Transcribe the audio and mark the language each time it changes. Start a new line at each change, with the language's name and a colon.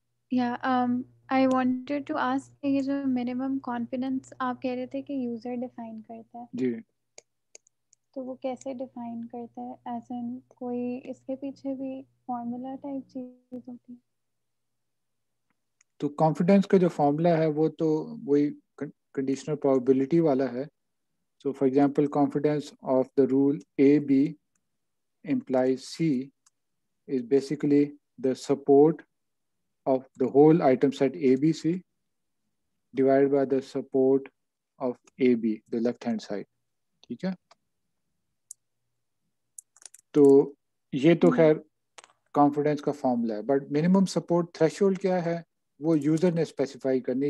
English: Yeah, I wanted to ask
Hindi: कि ये जो minimum confidence आप कह रहे थे कि user define करता है. जी. तो वो कैसे define करता है?
English: As in
Hindi: कोई इसके पीछे भी formula type चीज होती है? तो कॉन्फिडेंस का जो फॉर्मूला है वो तो वही कंडीशनल प्रोबेबिलिटी वाला है.
English: So for example confidence of the rule A B implies C is basically the support of the whole item set ABC divided by the support of AB, the left hand side.
Hindi: ठीक है. तो ये तो खैर confidence का formula है,
English: but minimum support threshold
Hindi: क्या है वो यूजर ने स्पेसिफाई करनी.